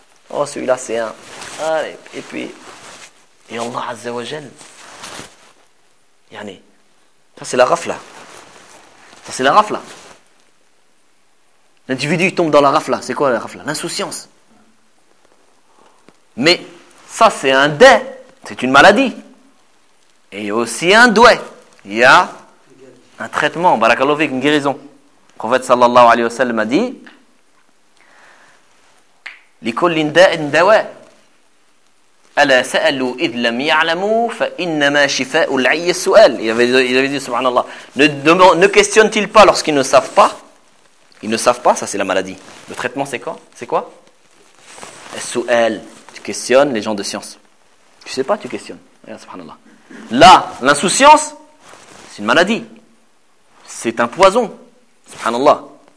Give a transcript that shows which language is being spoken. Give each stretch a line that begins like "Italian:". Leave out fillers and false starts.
French: Oh, celui-là, c'est un. Allez, et puis. Et Allah Azza wa Jal. Yani. Ça, c'est la rafla. Ça, c'est la rafla. L'individu, il tombe dans la rafla. C'est quoi la rafla? L'insouciance. Mais ça, c'est un dé. C'est une maladie. Et aussi un doué. Il y a un traitement. Barakallahu fik, une guérison.
Arabic: Le prophète sallallahu alayhi wa sallam a dit لِكُلِّنْ دَاءٍ دَوَى أَلَا سَأَلُوا إِذْ لَمْ يَعْلَمُوا فَإِنَّمَا شِفَاءُ الْعِيِّ السُّؤَالِ.
French: Il avait dit, subhanallah, ne questionnent-ils pas lorsqu'ils ne savent pas? Ils ne savent pas, ça c'est la maladie. Le traitement c'est quoi? C'est quoi? السؤال. Tu questionnes les gens de science. Tu ne sais pas, tu questionnes. Regarde, subhanallah. Là, l'insouciance, c'est une maladie. C'est un poison. Subhanallah.